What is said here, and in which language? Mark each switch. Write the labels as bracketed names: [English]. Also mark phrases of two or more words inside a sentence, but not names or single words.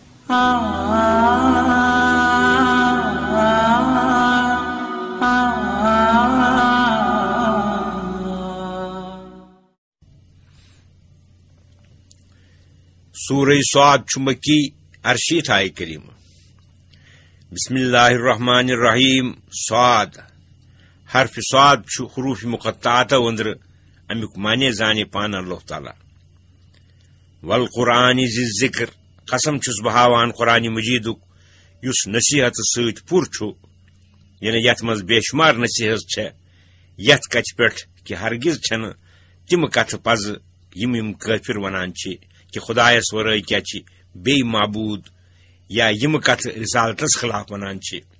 [Kashmiri] سورہ صاد مکی ارشیت آئے کریم [Arabic] بسم اللہ الرحمن الرحیم [Kashmiri] صاد حرف صاد حروف مقطعات وندر امیک معنی زانے پان اللہ تعالی [Arabic] والقرآن ذی الذکر [Kashmiri] قسم چھس بہاوان قرآن مجیدک یس نصیحت سۭتۍ پُر چھُ یعنی یتھ منٛز بے شمار نصیحت چھے یتھ کتھ پٮ۪ٹھ کہ ہرگز چھنہٕ تم کتھ پز یم کافر ونان چھِ کہ خدایس ورٲے کیا چھ بی معبود یا یم کتھ رسالتس خلاف ونان چھ